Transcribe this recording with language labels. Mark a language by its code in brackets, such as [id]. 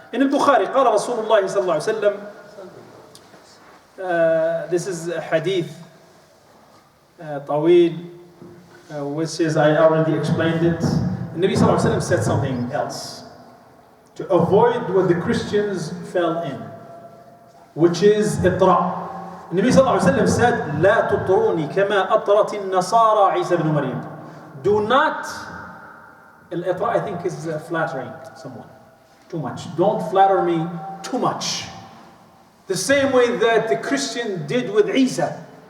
[en] In al-Bukhari, [ar] قال رسول الله صلى الله عليه وسلم, [en] this is a hadith طويل, which is, I already explained it. The Nabi sallallahu alaihi wasallam said something else to avoid what the Christians fell in, which is إطراء. The Nabi sallallahu alaihi wasallam said, [ar] لا تطروني كما أطرت النصارى عيسى بن مريم. [en] Do not, الإطراء I think is flattering someone too much. Don't flatter me too much. The same way that the Christian did with Isa.